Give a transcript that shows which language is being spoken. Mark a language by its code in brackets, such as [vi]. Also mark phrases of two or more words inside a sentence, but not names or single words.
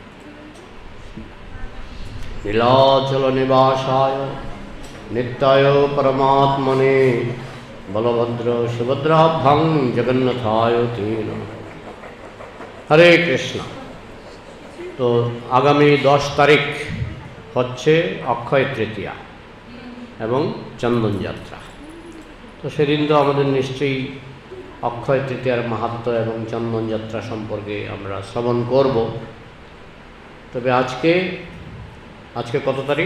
[sa] नीलाचल निवासाय नित्याय परमात्मने बलभद्र सुभद्राभ्यां जगन्नाथाय ते नमः। [bn] হরে কৃষ্ণ। তো আগামী 10 তারিখ হচ্ছে অক্ষয় তৃতীয়া এবং চন্দন যাত্রা। তো সেদিন তো আমাদের নিশ্চয়ই অক্ষয় তৃতীয়ার মাহাত্ম্য এবং চন্দন যাত্রা সম্পর্কে আমরা শ্রবণ করব। তবে আজকে কত তারিখ?